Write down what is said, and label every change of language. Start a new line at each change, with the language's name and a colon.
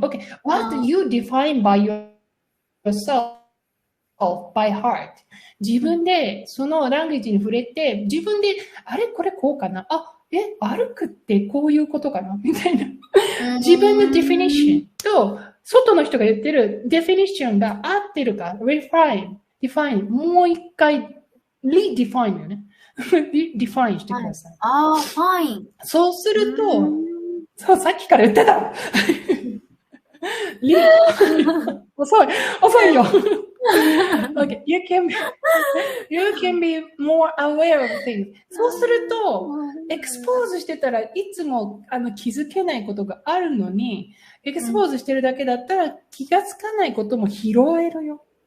English: Okay, what do you define by yourself by heart?
Japanese: 自分でそのランゲージに触れて、自分でこれこうかな。歩くってこういうことかなみたいな。自分のデフィニッションと外の人が言ってるデフィニッションが合ってるか、define もう一回redefine よね。define してください。
English: fine。
Japanese: そうすると、さっきから言ってた。遅いよ。
English: Okay, you can be more aware of things.
Japanese: そうすると、エクスポーズしてたらいつも気づけないことがあるのに、エクスポーズしてるだけだったら気がつかないことも拾えるよ。